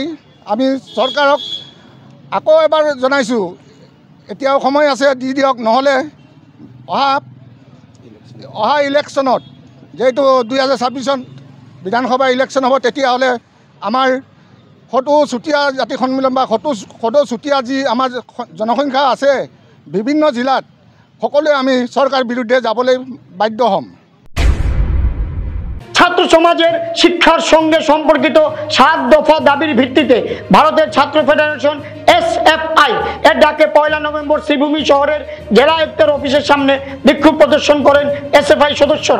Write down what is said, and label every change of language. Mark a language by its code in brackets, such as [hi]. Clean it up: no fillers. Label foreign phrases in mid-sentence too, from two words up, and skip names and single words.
[as] আমি চৰকাৰক আকৌ এবাৰ জনাইছোঁ, এতিয়াও সময় আছে, দি দিয়ক, নহ'লে অহা ইলেকশ্যনত, যিহেতু 2026 বিধানসভা ইলেকশ্যন হ'ব, তেতিয়াহ'লে আমাৰ সদৌ চুতীয়া জাতি সন্মিলন বা সদৌ চুতীয়া যি আমাৰ জনসংখ্যা আছে বিভিন্ন জিলাত, সকলোৱে আমি চৰকাৰ বিৰুদ্ধে যাবলৈ বাধ্য হ'ম। [bn] ছাত্র সমাজের শিক্ষার সঙ্গে সম্পর্কিত 7 দফা দাবির ভিত্তিতে ভারতের ছাত্র ফেডারেশন SFI এর ডাকে 1 নভেম্বর শ্রীভূমি শহরের জেলা আয়ুক্তের অফিসের সামনে বিক্ষোভ প্রদর্শন করেন SFI সদস্যরা।